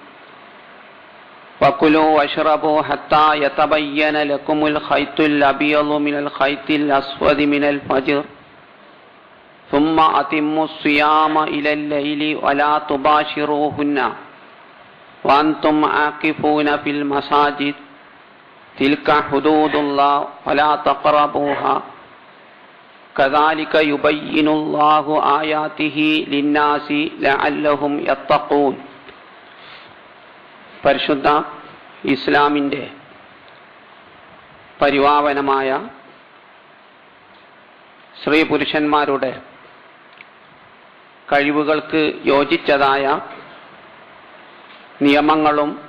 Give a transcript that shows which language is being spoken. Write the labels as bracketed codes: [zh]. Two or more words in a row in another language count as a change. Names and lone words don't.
[ar] وكلوا واشربوا حتى يتبين لكم الخيط الأبيض من الخيط الأسود من الفجر ثم أتموا الصيام إلى الليل ولا تباشروهن وأنتم عاكفون في المساجد تلك حدود الله ولا تقربوها كذلك يبين الله آياته للناس لعلهم يتقون. [ml] പരിശുദ്ധ ഇസ്ലാമിൻ്റെ പരിപാവനമായ സ്ത്രീ പുരുഷന്മാരുടെ കഴിവുകൾക്ക് യോജിച്ചതായ നിയമങ്ങളും